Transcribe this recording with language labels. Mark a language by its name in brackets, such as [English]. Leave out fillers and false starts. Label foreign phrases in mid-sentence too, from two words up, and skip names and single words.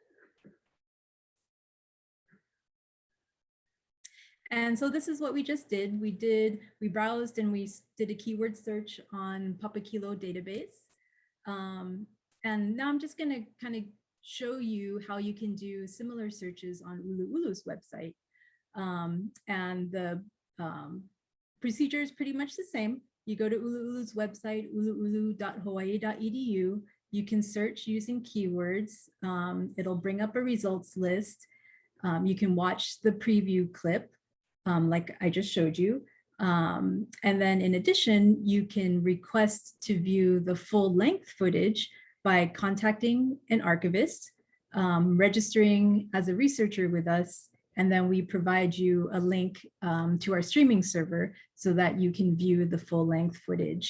[English] And so this is what we just did. We browsed and we did a keyword search on Papakilo Database. And now I'm just going to kind of show you how you can do similar searches on ʻUluʻulu's website. And the procedure is pretty much the same. You go to ʻUluʻulu's website, uluʻulu.hawaii.edu. You can search using keywords. It'll bring up a results list. You can watch the preview clip, like I just showed you. And then in addition, you can request to view the full length footage by contacting an archivist, registering as a researcher with us, and then we provide you a link to our streaming server so that you can view the full length footage.